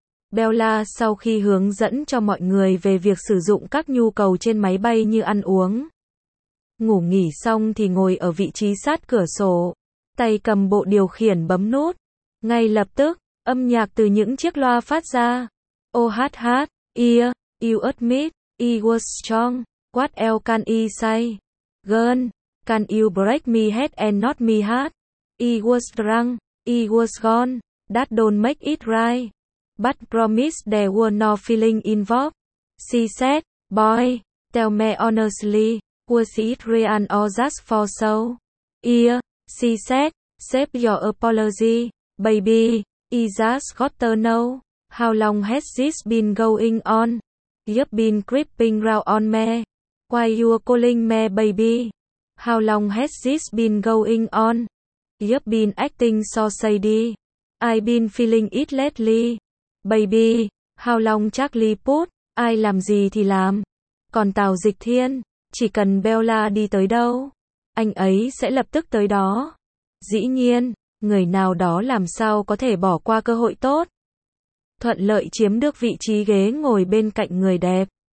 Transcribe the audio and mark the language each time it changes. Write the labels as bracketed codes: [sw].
[vi] Bella sau khi hướng dẫn cho mọi người về việc sử dụng các nhu cầu trên máy bay như ăn uống. Ngủ nghỉ xong thì ngồi ở vị trí sát cửa sổ. Tay cầm bộ điều khiển bấm nút. Ngay lập tức, âm nhạc từ những chiếc loa phát ra. [en] OHH, ear, you admit, I was strong. What else can I say? Girl, can you break me head and not me heart? I was drunk, I was gone, that don't make it right. But promise there were no feeling involved. She said, boy, tell me honestly, was it real or just for show? Yeah, she said, save your apology, baby, I just got to know. How long has this been going on? You've been creeping round on me. Why you calling me baby? How long has this been going on? You've been acting so shady. I've been feeling it lately. Baby, how long Charlie put? [vi] Ai làm gì thì làm. Còn Tào Dịch Thiên, chỉ cần Bella đi tới đâu, anh ấy sẽ lập tức tới đó. Dĩ nhiên, người nào đó làm sao có thể bỏ qua cơ hội tốt. Thuận lợi chiếm được vị trí ghế ngồi bên cạnh người đẹp.